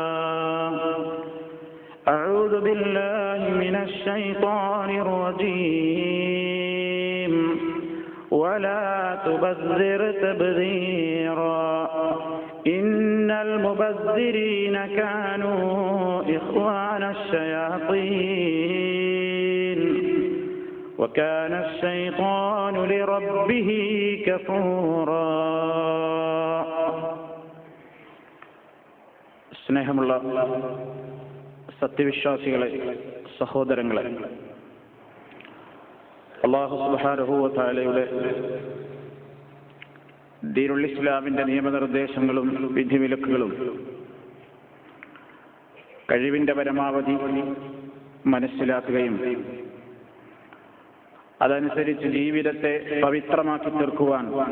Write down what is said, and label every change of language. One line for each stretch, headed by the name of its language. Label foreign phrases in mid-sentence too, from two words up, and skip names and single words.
Arabic: أعوذ بالله من الشيطان الرجيم ولا تبذر تبذيرا إن المبذرين كانوا إخوان الشياطين وكان الشيطان لربه كفورا.
Malayalam: സ്നേഹമുള്ള സത്യവിശ്വാസികളെ, സഹോദരങ്ങളെ,
Arabic: الله سبحانه و تعالى دين الإسلام
Malayalam: നിയമനിർദ്ദേശങ്ങളും വിധിവിലക്കുകളും കഴിവിന്റെ പരമാവധി മനസ്സിലാക്കുകയും അതനുസരിച്ച് ജീവിതത്തെ പവിത്രമാക്കി തീർക്കുവാൻ